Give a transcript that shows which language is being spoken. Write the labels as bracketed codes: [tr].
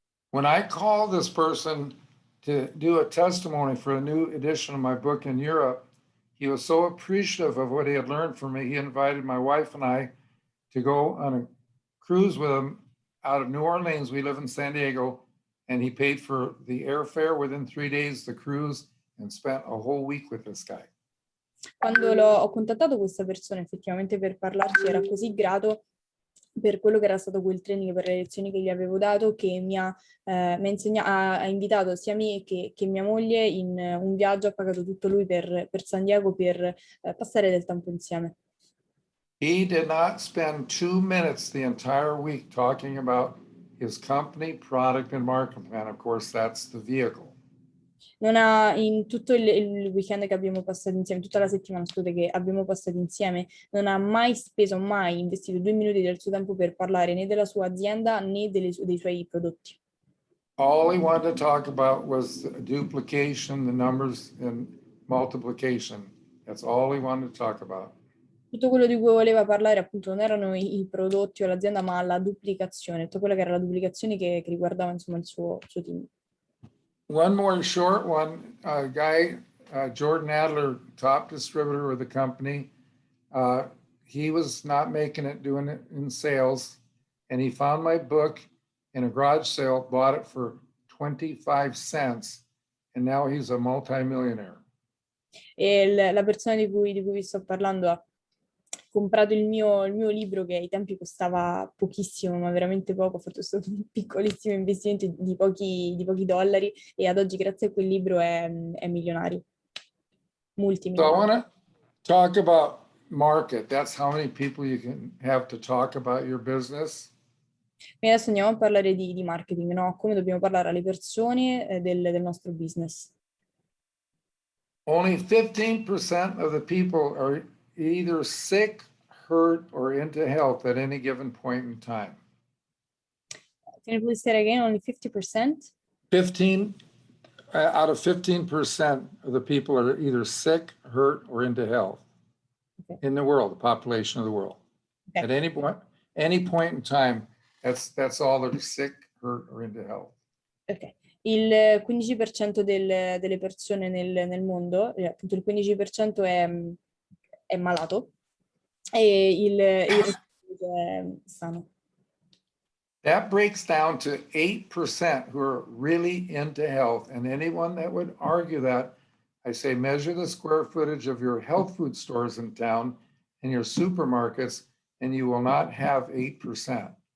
[en] When I called this person to do a testimony for a new edition of my book in Europe, he was so appreciative of what he had learned from me. He invited my wife and I to go on a cruise with him out of New Orleans. We live in San Diego, and he paid for the airfare within 3 days, the cruise, and spent a whole week with this guy. [it] Quando ho contattato questa persona effettivamente per parlarci, era così grato per quello che era stato quel training, per le lezioni che gli avevo dato, che ha invitato sia me che mia moglie in un viaggio, ha pagato tutto lui per San Diego per passare del tempo insieme. [en] He did not spend 2 minutes the entire week talking about his company, product, and marketing plan. Of course, that's the vehicle. [it] Non ha, in tutto il weekend che abbiamo passato insieme, tutta la settimana, scusate, che abbiamo passato insieme, non ha mai investito 2 minuti del suo tempo per parlare né della sua azienda né dei suoi prodotti. [en] All he wanted to talk about was duplication, the numbers, and multiplication. That's all he wanted to talk about. [it] Tutto quello di cui voleva parlare appunto non erano i prodotti o l'azienda, ma la duplicazione, tutto quello che era la duplicazione che riguardava insomma il suo team. [en] One more short one, Jordan Adler, top distributor of the company. He was not making it, doing it in sales, and he found my book in a garage sale, bought it for 25 cents, and now he's a multimillionaire. [it] E la persona di cui vi sto parlando ha comprato il mio libro, che ai tempi costava pochissimo, ma veramente poco, ho fatto solo un piccolissimo investimento di pochi dollari, e ad oggi grazie a quel libro è milionario, [en] So I [it] multimilionario. [en] want to talk about market. That's how many people you can have to talk about your business. [it] E adesso andiamo a parlare di marketing, no? Come dobbiamo parlare alle persone del nostro business. [en] Only 15% of the people are either sick, hurt, or into health at any given point in time. Can you please say it again? Only 50%? 15 out of 15% of the people are either sick, hurt, or into health. Okay. In the world, the population of the world. Okay. At any point in time, that's all that are sick, hurt, or into health. Ok. [it] Il 15% delle persone nel mondo, appunto il 15% è malato e il resto è sano. [en] That breaks down to 8% who are really into health. And anyone that would argue that, I say measure the square footage of your health food stores in town and your supermarkets, and you will not have 8%.